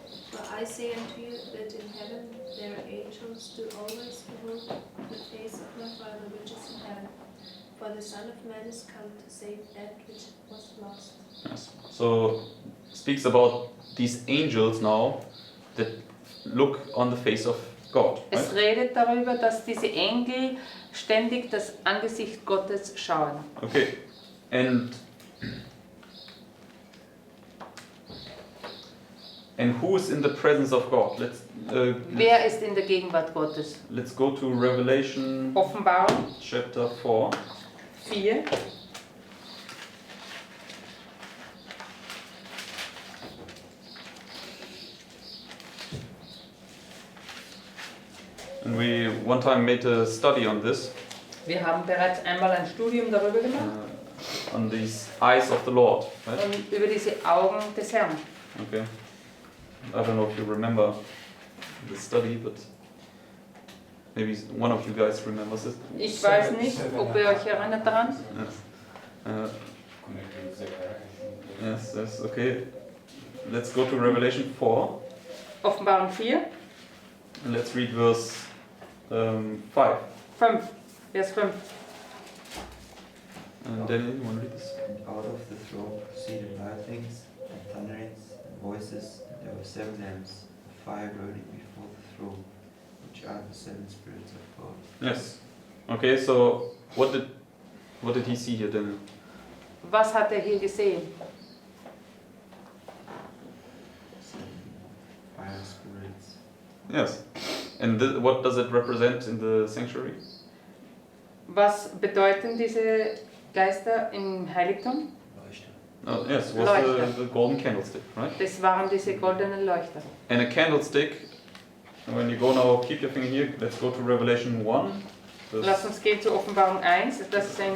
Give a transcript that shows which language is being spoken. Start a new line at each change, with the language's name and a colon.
English: For I say unto you that in heaven their angels do always behold the face of my Father which is in heaven. For the Son of Man is come to save that which was lost. Yes. So speaks about these angels now that look on the face of God.
German: Es
English: Right?
German: redet darüber, dass diese Engel ständig das Angesicht Gottes schauen.
English: Okay, and who is in the presence of God?
German: Wer ist in der Gegenwart Gottes?
English: Let's go to Revelation
German: Offenbarung
English: chapter 4.
German: 4.
English: And we one time made a study on this,
German: Wir haben bereits einmal ein Studium darüber gemacht
English: on these eyes of the Lord. Right?
German: und über diese Augen des Herrn.
English: Okay. I don't know if you remember the study, but maybe one of you guys remembers it.
German: Ich weiß nicht, ob ihr euch erinnert daran.
English: Yes. Connected with Zechariah. Yes, okay. Let's go to Revelation 4
German: Offenbarung 4,
English: and let's read verse 5.
German: 5, Vers 5.
English: And Daniel, you want to read this? And out of the throne proceeded lightnings and thunderings and voices, and there were 7 lamps of fire burning before the throne, which are the 7 spirits of God. Yes. Okay, so what did he see here, Daniel?
German: Was hat er hier gesehen?
English: 7 fire spirits. Yes. And what does it represent in the sanctuary?
German: Was bedeuten diese Geister im Heiligtum?
English: Oh, yes, was
German: Leuchter.
English: the golden candlestick, right?
German: Das waren diese goldenen Leuchter.
English: And a candlestick, when you go now, keep your finger here, let's go to Revelation 1.
German: Lass uns gehen zu Offenbarung 1, das ist ein